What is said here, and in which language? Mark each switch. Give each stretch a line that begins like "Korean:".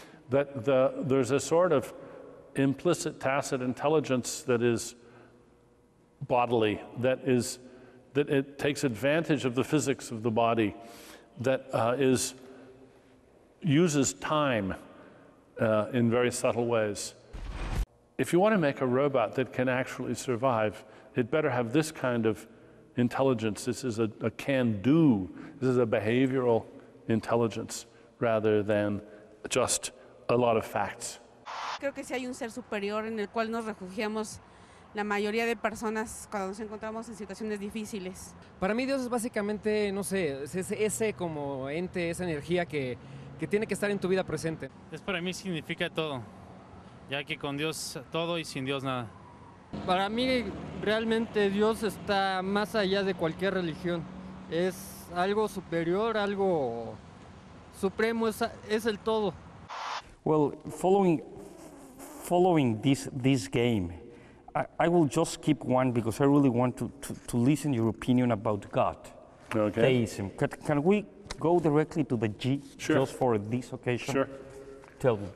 English: That there's a sort of implicit, tacit intelligence that is bodily, that it takes advantage of the physics of the body, that uses time in very subtle ways. If you want to make a robot that can actually survive, it better have this kind of intelligence. This is a can-do. This is a behavioral intelligence rather than just a lot of facts.
Spanish: Creo que sí hay un ser superior en el cual nos refugiamos la mayoría de personas cuando nos encontramos en situaciones difíciles. Para mí Dios es básicamente, no sé, es ese como ente, esa energía que tiene que estar en tu vida presente. Para mí significa todo, ya que con Dios todo y sin Dios nada. Para mí realmente Dios está más allá de cualquier religión. Es algo superior, algo supremo, es el todo.
English: Well, following this game, I will just keep one because I really want to listen your opinion about God. Okay. Theism. Can we go directly to the G just for this occasion? Sure. Tell me.